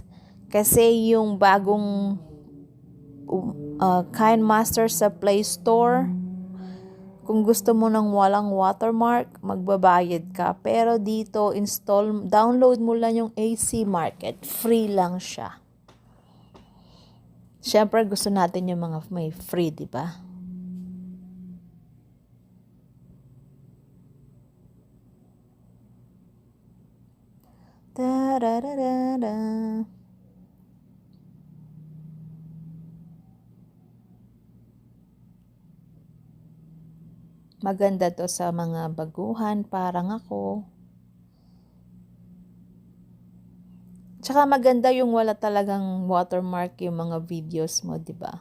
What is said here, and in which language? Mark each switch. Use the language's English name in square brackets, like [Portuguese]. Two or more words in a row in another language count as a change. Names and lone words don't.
[Filipino] Kasi yung bagong KineMaster sa Play Store, kung gusto mo ng walang watermark, magbabayad ka. Pero dito, download mo lang yung AC Market. Free lang siya. Siyempre, gusto natin yung mga may free, di ba? Da-da-da-da-da. Maganda to sa mga baguhan, parang ako. Tsaka maganda yung wala talagang watermark yung mga videos mo, di ba?